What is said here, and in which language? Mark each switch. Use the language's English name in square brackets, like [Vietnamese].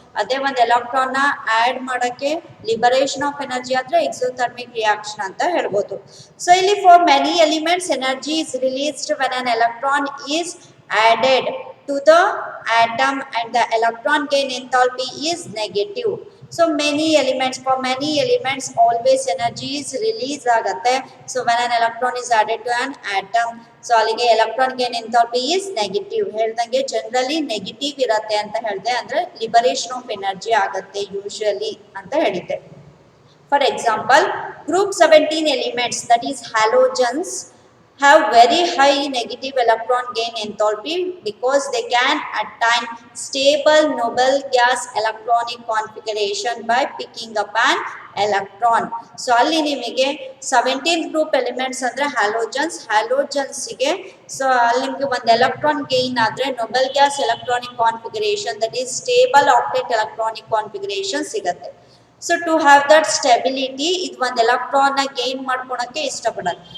[Kannada] ಅದೇ ಒಂದು ಎಲೆಕ್ಟ್ರಾನ್ನ ಆ್ಯಡ್ ಮಾಡೋಕ್ಕೆ ಲಿಬರೇಷನ್ ಆಫ್ ಎನರ್ಜಿ ಆದರೆ ಎಕ್ಸೋಥರ್ಮಿಕ್ ರಿಯಾಕ್ಷನ್ ಅಂತ ಹೇಳ್ಬೋದು. ಸೊ ಇಲ್ಲಿ [English] For many elements energy is released when an electron is added to the atom and the electron gain enthalpy is negative. So for many elements always energy is release [Kannada] ಆಗುತ್ತೆ. [English] So when an electron is added to an atom, so [Kannada] ಅಲ್ಲಿಗೆ [English] electron gain enthalpy is negative. [Kannada] ಹೇಳ್ದಂಗೆ generally negative ಇರುತ್ತೆ ಅಂತ ಹೇಳಿದೆ, ಅಂದರೆ liberation of energy ಆಗುತ್ತೆ usually ಅಂತ ಹೇಳಿದ್ದೆ. [English] For example, group 17 elements, that is halogens, have very high negative electron gain enthalpy because they can attain stable noble gas electronic configuration by picking up an electron. [Kannada] So ಅಲ್ಲಿ ನಿಮಗೆ 17 group elements ಅಂದರೆ ಹ್ಯಾಲೋಜನ್ಸ್ಗೆ so ಅಲ್ಲಿ ನಿಮಗೆ ಒಂದು electron gain ಆದರೆ Nobel gas electronic configuration, that is stable octet electronic configuration ಸಿಗುತ್ತೆ. So [English] to have that stability, [Kannada] ಇದು ಒಂದು ಎಲೆಕ್ಟ್ರಾನ್ನ ಗೇನ್ ಮಾಡ್ಕೊಳಕ್ಕೆ ಇಷ್ಟಪಡೋದು.